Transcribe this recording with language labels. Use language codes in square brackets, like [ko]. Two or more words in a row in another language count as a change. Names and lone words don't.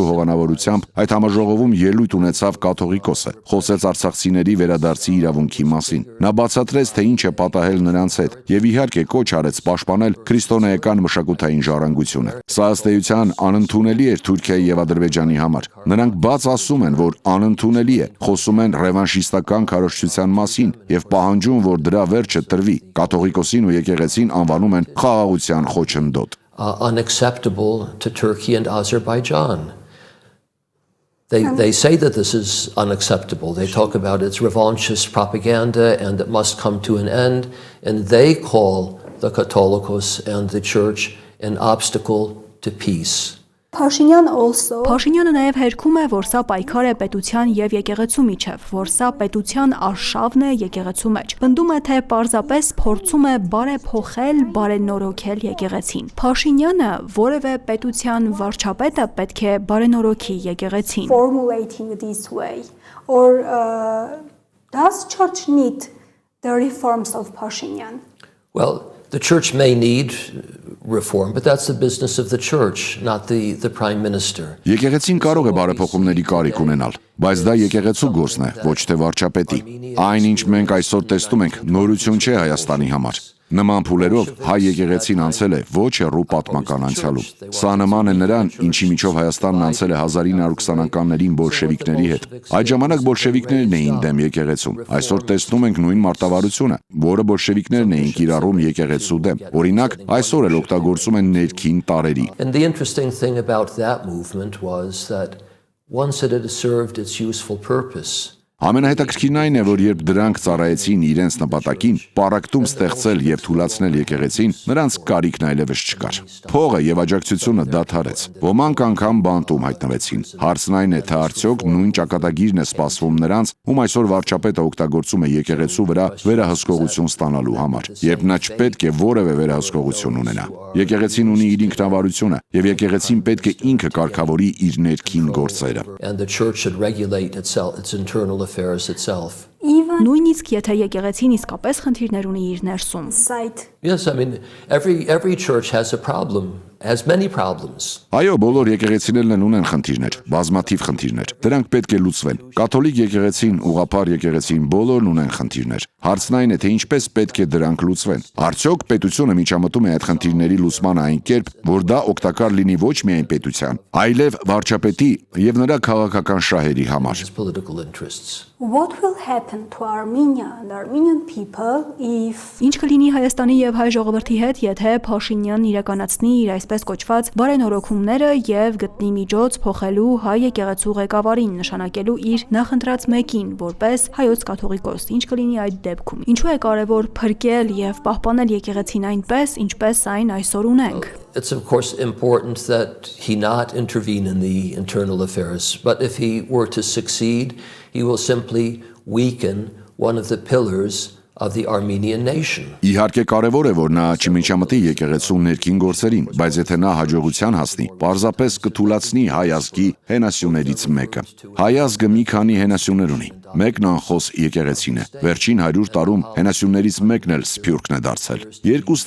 [hy] հովանավորությամբ այդ համաժողովում ելույթ ունեցավ կաթողիկոսը, խոսեց արցախցիների վերադարձի իրավունքի մասին։ Նա բացատրեց, թե ինչ է պատահել նրանց հետ եւ իհարկե կոչ արեց պաշտպանել քրիստոնեական մշակութային ժառանգությունը։ Սա ըստ էության անընդունելի էր Թուրքիայի եւ Ադրբեջանի համար։ Նրանք բաց ասում են, որ անընդունելի է, խոսում են ռևանշիստական քարոզչության մասին եւ պահանջում, որ դրա վերջը տրվի։ Կաթողիկոսին ու եկեղեցին անվանում են խաղաղության խոչընդոտ։ [en] Unacceptable to Turkey and Azerbaijan. They say that this is unacceptable. They talk about its revanchist propaganda and it must come to an end. And they call the Catholicos and the Church an obstacle to peace. [hy] Փաշինյանը նաև հերքում է, որ սա պայքար է պետության եւ եկեղեցու միջև, որ սա պետության արշավն է եկեղեցու մեջ։ Պնդում է, թե պարզապես փորձում է բարեփոխել, բարենորոգել եկեղեցին։ Փաշինյանը որևէ պետության վարչապետը պետք է բարենորոգի եկեղեցին։ [en] Formulating this way, or does church need the reforms of Pashinyan? Well, the church may need reform, but that's the business of the church, not the prime minister. [hy] Եկեղեցին կարող է բարեփոխումների կարիք ունենալ, բայց դա եկեղեցու գործն է, ոչ թե վարչապետի։ Այն ինչ մենք այսօր տեսնում ենք, նորություն չէ Հայաստանի համար։ Նման փուլերով հայ եկեղեցին անցել է ոչ հեռու պատմական անցյալում։ Սա նման է նրան, ինչի միջով Հայաստանն անցել է 1920-ականներին բոլշևիկների հետ։ Այդ ժամանակ բոլշևիկներն էին դեմ եկեղեցուն։ Այսօր տեսնում ենք նույն մարտավարությունը, որը բոլշևիկներն էին կիրառում եկեղեցու դեմ։ Օրինակ, այսօր էլ օգտագործում են ներքին տարերի։ [en] And the interesting thing about that movement was that once it had served its useful purpose, [hy] Ամենահետաքրքիրն այն է, որ երբ դրանք ծառայեցին իրենց նպատակին, պարակտում ստեղծել եւ թուլացնել եկեղեցին, նրանց կարիքն այլևս չկար։ Փողը եւ աջակցությունը դադարեց։ Ոմանք անգամ բանտում հայտնվեցին։ Հարցն այն է, թե արդյոք նույն ճակատագիրն է սպասվում նրանց, ում այսօր վարչապետը օգտագործում է եկեղեցու վրա վերահսկողություն ստանալու համար, երբ նա չպետք է որևէ վերահսկողություն ունենա։ Եկեղեցին ունի իր ինքնավարությունը եւ եկեղեցին պետք է ինքը կարգավորի իր ներքին գործերը։ [en] And the church should regulate its internal affairs itself. [hy] Նույնիսկ եթե եկեղեցին իսկապես խնդիրներ ունի իր ներսում։ [en] Yes, I mean every church has a problem, has many problems. [hy] Այո, բոլոր եկեղեցիներն ունեն խնդիրներ, բազմաթիվ խնդիրներ։ Դրանք պետք է լուծվեն։ Կաթոլիկ եկեղեցին, ուղղափառ եկեղեցին բոլորն ունեն խնդիրներ։ Հարցն այն է, թե ինչպես պետք է դրանք լուծվեն։ Արդյոք պետությունը միջամտում է այդ խնդիրների լուծման այն կերպ, որ դա օգտակար լինի ոչ միայն պետության, այլև վարչապետի եւ նրա քաղաքական շահերի համար։ [en] What will happen to Armenia and Armenian people if [hy] Ինչ կլինի Հայաստանի եւ հայ ժողովրդի հետ, եթե Փաշինյանն իրականացնի իր այսպես կոչված բարենորոգումները եւ գտնի միջոց փոխելու հայ եկեղեցու ղեկավարին, նշանակելու իր նախընտրած մեկին որպես հայոց կաթողիկոս։ Ինչ կլինի այդ դեպքում։ Ինչու է կարեւոր փրկել եւ պահպանել եկեղեցին այնպես, ինչպես այն այսօր ունենք։ [en] It's of course important that he not intervene in the internal affairs, but if he were to succeed, he will simply weaken one of the pillars of the Armenian nation. [hy] Իհարկե կարևոր է, որ նա չմիջամտի եկեղեցու ներքին գործերին, բայց եթե նա հաջողության հասնի, պարզապես կթուլացնի հայ ազգի հենասյուներից մեկը։ Հայ ազգը մի քանի հենասյուներ ունի։ Մեկն անխոս եկեղեցին է։ Վերջին 100 տարում հենասյուններից մեկն էլ սփյուռքն է դարձել։ Երկուսն